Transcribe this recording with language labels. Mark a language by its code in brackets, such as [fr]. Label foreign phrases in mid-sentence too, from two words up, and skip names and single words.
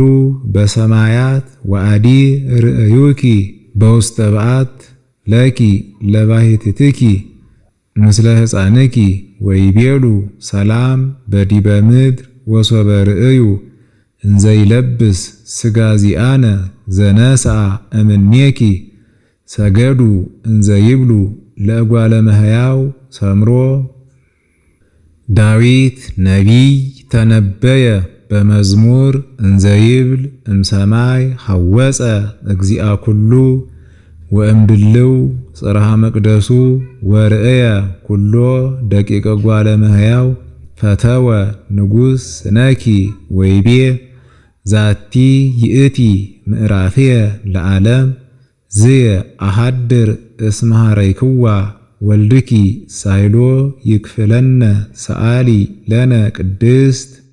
[gez] በሰማያት ወአዲ ርእዩኪ በውስተ በዓት ለኪ ለባሕቲትኪ ምስለ ሕፃንኪ ወይቤሉ ሰላም በዲበ ምድር ወሶበ ርእዩ እንዘ ይለብስ ሥጋ ዚአነ ዘነስአ እምኔኪ ሰገዱ እንዘ ይብሉ ለእጓለ እመሕያው ሰምሮ። ዳዊት ነቢይ ተነበየ በመዝሙር እንዘ ይብል እምሰማይ ሐወፀ እግዚአ ኩሉ ወእምድልው ጽርሐ መቅደሱ ወርእየ ኩሎ ደቂቀ እጓለ እመሕያው ፈተወ ንጉሥ ስነኪ ወይቤ ዛቲ ይእቲ ምዕራፍየ ለዓለም ዝየ አሐድር እስመ ኀረይክዋ ወልድኪ ሳይሎ ይክፍለነ ሰአሊ ለነ ቅድስት።